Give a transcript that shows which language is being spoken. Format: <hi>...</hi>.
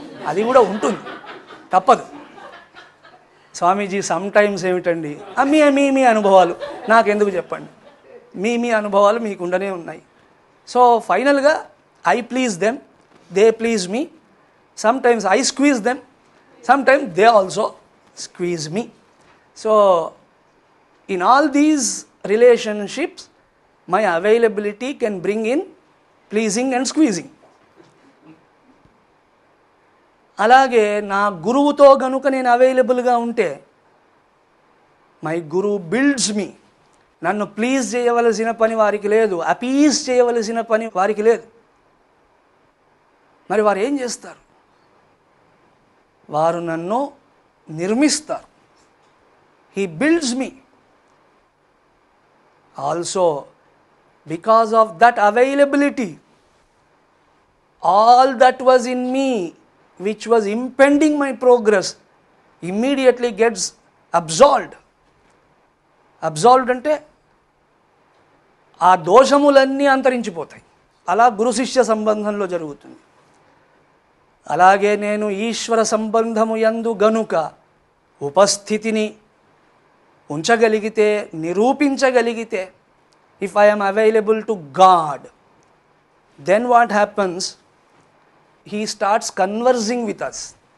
<te>అది కూడా ఉంటుంది, తప్పదు. స్వామీజీ సమ్ టైమ్స్ ఏమిటండి? మీ అనుభవాలు నాకెందుకు చెప్పండి. మీ అనుభవాలు మీకు ఉండనే ఉన్నాయి.</te> <en>So ఫైనల్గా I please them, they please me. Sometimes I squeeze them, sometimes they also squeeze me. So in all these relationships my availability can bring in pleasing and squeezing.</en> <te>అలాగే నా గురువుతో గనుక నేను అవైలబుల్గా ఉంటే</te> <en>My guru builds me.</en> <te>నన్ను please చేయవలసిన పని వారికి లేదు, అపీజ్ చేయవలసిన పని వారికి లేదు. మరి వారు ఏం చేస్తారు? వారు నన్ను నిర్మిస్తారు.</te> <en>He builds me. Also because of that availability, all that was in me which was impeding my progress immediately gets absolved.</en> <te>అబ్జాల్వ్డ్ అంటే ఆ దోషములన్నీ అంతరించిపోతాయి. అలా గురు శిష్య సంబంధంలో జరుగుతుంది. అలాగే నేను ఈశ్వర సంబంధము యందు గనుక ఉపస్థితిని ఉంచగలిగితే, నిరూపించగలిగితే,</te> <en>If I am available to God, then what happens? He starts conversing with us.</en>